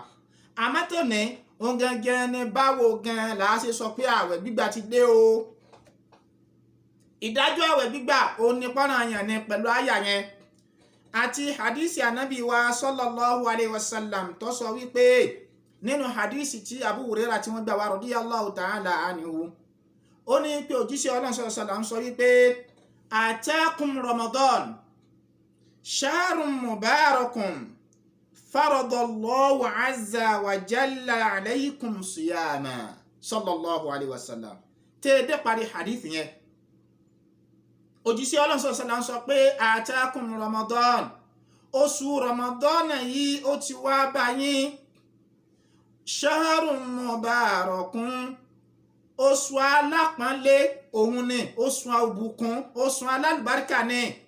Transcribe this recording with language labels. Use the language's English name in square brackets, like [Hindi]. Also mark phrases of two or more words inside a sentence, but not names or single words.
[Yoruba] àmọ́ tó ní òun gangan ni báwo gan là á ṣe sọ pé àwẹ̀ gbígbà ti dé o. ìdájọ́ àwẹ̀ gbígbà òun ni pọ́nranyàn ni pẹ̀lú àyà yẹn àti hadisi anabi wa [Arabic] صلى الله عليه وسلم [Yoruba] tó sọ wípé nínú hadisi tí Abu Hurairah tí wọ́n gbà wá [Arabic] رضي الله تعالى عنه, [Yoruba] ó ní pé òjíṣẹ́ Ọlọ́run [Arabic] صلى الله عليه وسلم [Yoruba] sọ wípé [Arabic] أتاكم رمضان شهر مبارك فرض الله عز وجل عليكم صيامه صلى الله عليه وسلم. [Yoruba] tẹ́ẹ̀dẹ́ parí hadisi yẹn, òjíṣẹ́ Ọlọ́run [Arabic] صلى الله عليه وسلم [Yoruba] sọ pé [Arabic] أتاكم رمضان, [Yoruba] oṣù Ramadan yìí ó ti wá bá yín. [Arabic] شهر مبارك, [Yoruba] oṣù alápọ̀nlé òun ni, oṣù àbùkún, oṣù alálùbáríkà ni.